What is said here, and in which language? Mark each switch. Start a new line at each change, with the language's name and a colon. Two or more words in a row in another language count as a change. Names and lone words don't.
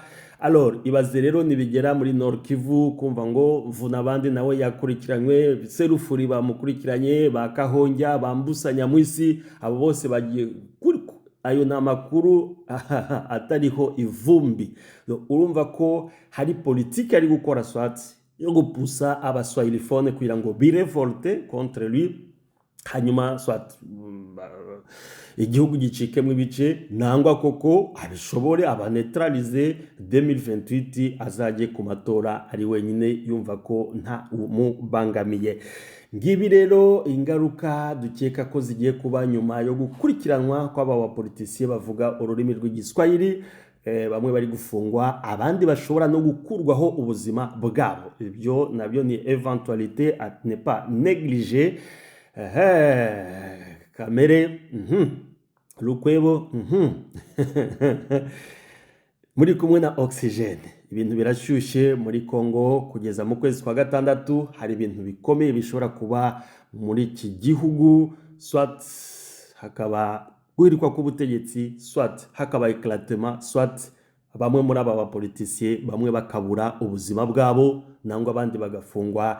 Kinyarwanda: Alors ibaze rero nibigera muri Nord Kivu, kumva ngo Vunabandi nawe yakurikiranywe, Serufuri bamukurikiranye, bakahongya, bambusa Nyamwisi, abo bose bagiye ayo na makuru atariho ivumbi. Urumva ko hari politiki ari gukora swati yo gupusa abaswahilifone kugira ngo birevolte
French: contre lui,
Kinyarwanda: hanyuma swati igihugu gicikemo ibice, nangwa koko abishobore abanetralize 2028 azajye ku matora ari wenyine yumva ko nta umubangamiye. Ngibi rero ingaruka dukeka ko zigiye kuba nyuma yo gukurikiranwa kw'aba bapoliticiens bavuga ururimi rw'igiswahili. Bamwe bari gufungwa, abandi bashobora no gukurwaho ubuzima bwabo. Ibyo nabyo ni
French: eventualité à ne pas négliger.
Kinyarwanda: Kamere Lukwebo muri kumwe na Oxygene. Ibintu birashyushye muri Congo kugeza mu kwezi kwa gatandatu. Hari ibintu bikomeye bishobora kuba muri iki gihugu, soit hakaba guhirikwa k'ubutegetsi, soit hakaba éclatement, soit bamwe muri aba bapolitisiye bamwe bakabura ubuzima bwabo nangwa abandi bagafungwa.